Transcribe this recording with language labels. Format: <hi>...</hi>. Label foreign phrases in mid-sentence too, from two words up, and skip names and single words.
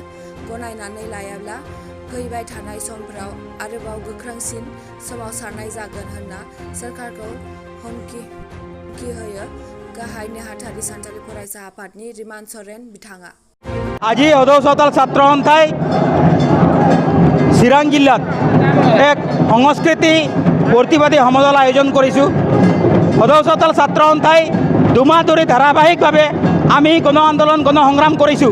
<brx>गनायनानै लायाब्ला फैबाय थानाय समफोराव आरोबाव गोख्रोंसिन सोमावसारनाय जागोन होनना सोरखारखौ हुमखि होयो गाहाय नेहाथारि सान्थालि फरायसा आफादनि रिमान सरेन बिथाङा।</brx> <as>আজি সদৌ চাওতাল ছাত্ৰ সন্থাই চিৰাং জিলাত এক সংস্কৃতি প্ৰতিবাদী সমদল আয়োজন কৰিছোঁ। সদৌ চাওতাল ছাত্ৰ সন্থাই দুমাহ ধৰি ধাৰাবাহিকভাৱে আমি গণ আন্দোলন গণ সংগ্ৰাম কৰিছোঁ।</as>